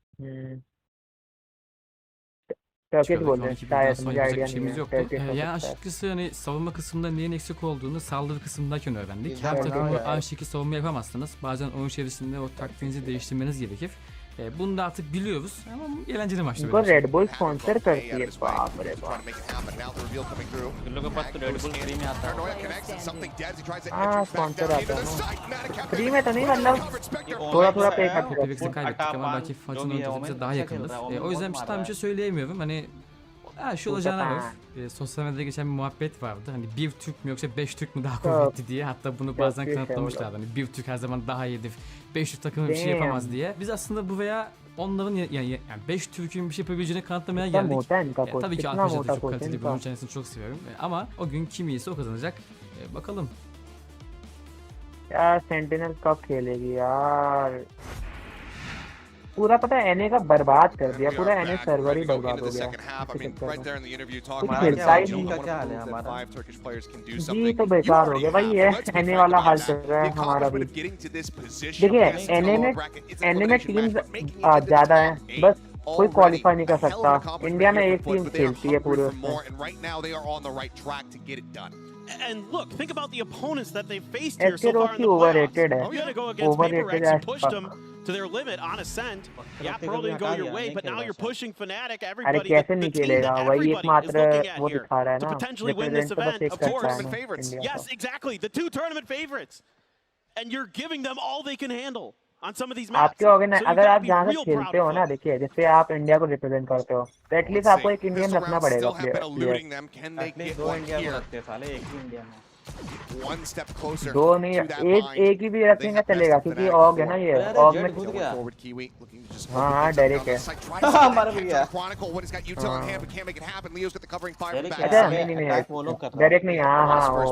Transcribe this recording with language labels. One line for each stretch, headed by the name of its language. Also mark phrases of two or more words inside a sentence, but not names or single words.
Turkish: Yani açıkçası hani savunma kısmında neyin eksik olduğunu saldırı kısmındayken öğrendik. Her takımı aynı şekilde savunma yapamazsınız. Bazen oyun içerisinde o taktiğinizi değiştirmeniz gerekir. Bunu da artık biliyoruz ama eğlenceli maçtı.
Hindi: इनको Red Bull स्पॉन्सर करती है बाप रे बाप. लोगों के पास तो रेड बुल फ्री में आता है. हाँ स्पॉन्सर आता है ना फ्री में तो नहीं मतलब थोड़ा पे करते हैं.
Turkish: Pevex'i kaybettik ama belki FUT'ın oyuncusu daha yakındır. O yüzden tam bir şey söyleyemiyorum. Hani şu olacağına var. Sosyal medyada geçen bir muhabbet vardı. Hani bir Türk mü yoksa 5 Türk mü daha kuvvetli diye. Hatta bunu bazen kanıtlamışlardı. Hani bir Türk her zaman daha iyidir. 500 takımı bir şey yapamaz diye. Biz aslında bu veya onların yani 5 Türk'ün bir şey yapabileceğini kanıtlamaya geldik. Tabii ki Alpaca'da çok kaliteli bir oyun kendisini çok seviyorum. Ama o gün kim iyiyse o kazanacak. Bakalım.
Hindi: Ya Sentinel कब खेलेगी यार. पूरा पता है एनए का बर्बाद कर दिया पूरा एनए सर्वर ही बर्बाद हो गया कुछ मिलता ही नहीं जी तो बेकार हो गया भाई ये एनए वाला हाल चल रहा है हमारा भी देखिए एनए में टीम ज्यादा है बस कोई क्वालिफाई नहीं कर सकता इंडिया में एक टीम खेलती है पूरे
English: And look, think about the opponents that they've faced here so far in the playoffs. You're going to go against Vaporex who pushed them to their limit on Ascent. Yeah, Pro didn't go your way, but now you're pushing Fnatic. Everybody, the team that everybody is looking at here to potentially win this event. Of course, yes, exactly, the 2 tournament favorites. And you're giving them all they can handle on some of these maps.
Hindi: आपके ऑर्गेनाइज अगर आप जहाँ से खेलते हो ना देखिए जैसे आप इंडिया को रिप्रेजेंट करते हो तो एटलीस्ट आपको एक इंडियन रखना पड़ेगा दो नहीं एक ही भी रखेंगे चलेगा क्योंकि ऑग है ना ये ऑग में हाँ डायरेक्ट है अच्छा नहीं डायरेक्ट नहीं हाँ हाँ